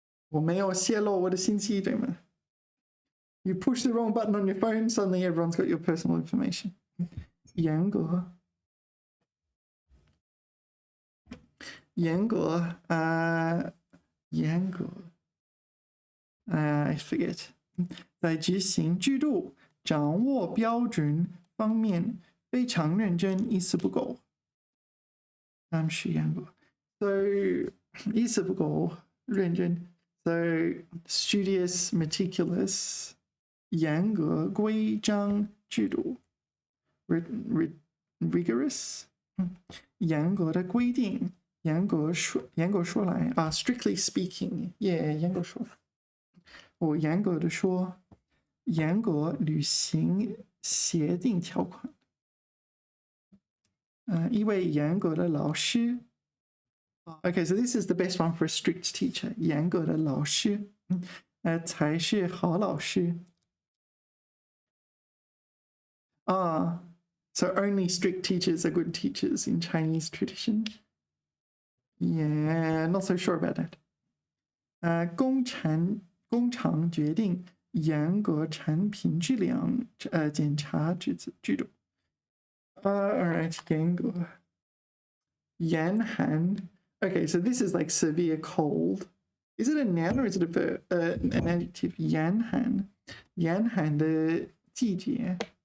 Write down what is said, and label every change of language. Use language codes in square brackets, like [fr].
[zh] 我没有泄露我的信息，对吗? [en] You push the wrong button on your phone, suddenly everyone's got your personal information. [zh] 严格. 严格, 严格. [en] I forget. [zh] 在执行制度, 掌握标准方面非常认真，一丝不苟。是严格。So 一丝不苟，认真。 [en] So studious, meticulous, [zh] 严格规章制度 [en] rigorous, [zh] 严格的规定，严格说来 [en] strictly speaking, yeah, [zh] 严格说。我严格的说，严格履行协定条款。一位严格的老师。 [en] Okay, so this is the best one for a strict teacher. [zh] 严格的老师，才是好老师。 [en] So only strict teachers are good teachers in Chinese tradition. Yeah, not so sure about that. [zh] 工厂决定严格产品质量检查制度。 [en] All right, 严格。 严寒. Okay, so this is like severe cold. Is it a noun or is it a verb? An adjective. [zh] 严寒，严寒的季节。